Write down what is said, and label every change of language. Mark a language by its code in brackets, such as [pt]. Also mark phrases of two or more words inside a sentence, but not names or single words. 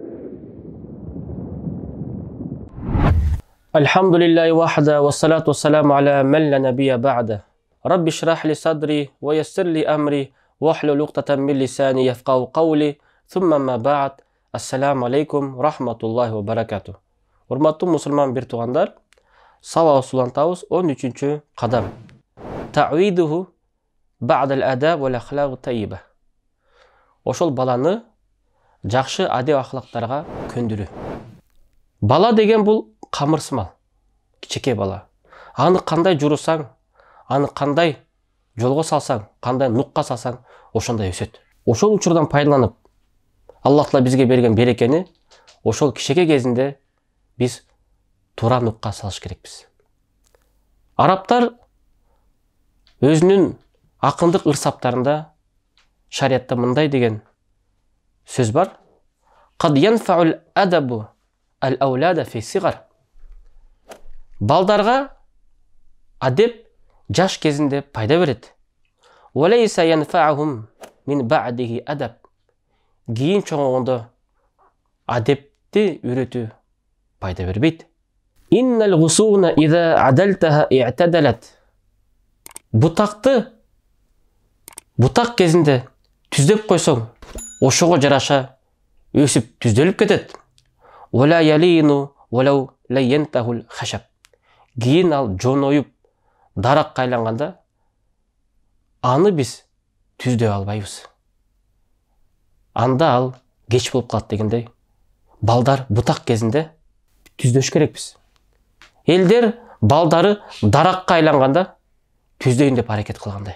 [ar] الحمد لله وحده والصلاة والسلام على من لا نبي بعده رب اشرح لي صدري ويسر لي أمري واحلل عقدة من لساني يفقهوا قولي ثم ما بعد السلام عليكم ورحمة الله وبركاته. [ky] Урматтуу мусулман бир туугандар, сабак улантабыз 13-чү кадам. [ar] تعويده بعد الأدب والأخلاق الطيبة. [ky] Ошол баланы жакшы адеп акылактарга көндүрүү. Бала деген бул камырсымал, кичеке бала. Аны кандай журусаң, аны кандай жолго салсаң, кандай нукка салсаң, ошондой өсөт. Ошол учурдан пайдаланып, Аллах Таала бизге берген берекени ошол кичеке кезинде биз туура нукка салыш керекпиз. Арабтар өзүнүн акындык ырсаптарында шариятта мындай деген сөз бар. [ar] قد ينفع الأدب الأولاد في صغر. [ky] Балдарга адеп жаш кезинде пайда берет. [ar] وليس ينفعهم من بعده أدب. [ky] Кийин чоңойгондо адепти үйрөтүү пайда бербейт. [ar] إن الغصون إذا عدلتها اعتدلت. [ky] Бутак кезинде түздөп койсоң, ошого жараша өсүп түздөлүп кетет. [ar] ولا يلين ولو لينته الخشب. [ky] Кийин ал жоноюп даракка айланганда аны биз түздөй албайбыз. Анда ал кеч болуп калат дегендей, балдар бутак кезинде түздөш керекпиз. Элдер балдары даракка айланганда түздөйүн деп аракет кылгандай.